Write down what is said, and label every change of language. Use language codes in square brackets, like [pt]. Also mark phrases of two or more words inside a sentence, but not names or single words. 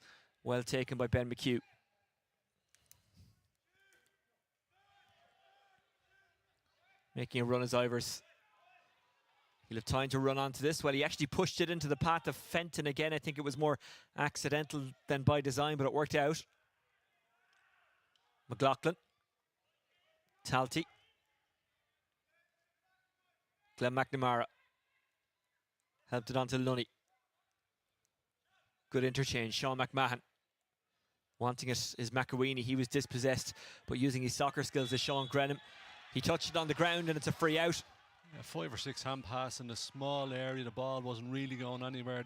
[en] Well taken by Ben McHugh. Making a run as Ivers. He'll have time to run onto this. Well, he actually pushed it into the path of Fenton again. I think it was more accidental than by design, but it worked out. McLaughlin. Talty. Glenn McNamara. Helped it onto Lunny. Good interchange. Sean McMahon. Wanting it is McAweeney. He was dispossessed, but using his soccer skills is Sean Grenham. He touched it on the ground and it's a free out. Yeah, 5 or 6 hand pass in a small area. The ball wasn't really going anywhere.